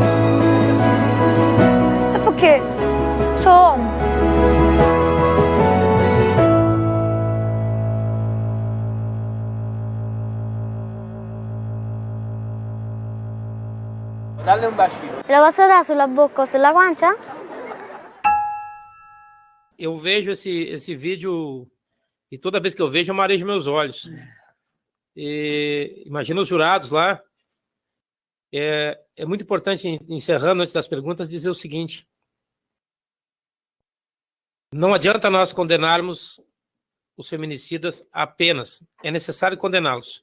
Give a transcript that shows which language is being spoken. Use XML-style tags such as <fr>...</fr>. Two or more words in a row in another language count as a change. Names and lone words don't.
<it>E perché sono uomo. Dalle un bacino. Te la posso dare sulla bocca o sulla guancia?</it> <pt>Eu vejo esse vídeo e toda vez que eu vejo eu marejo meus olhos. E imagina os jurados lá. É muito importante, encerrando antes das perguntas, dizer o seguinte: não adianta nós condenarmos os feminicidas apenas, é necessário condená-los.</pt>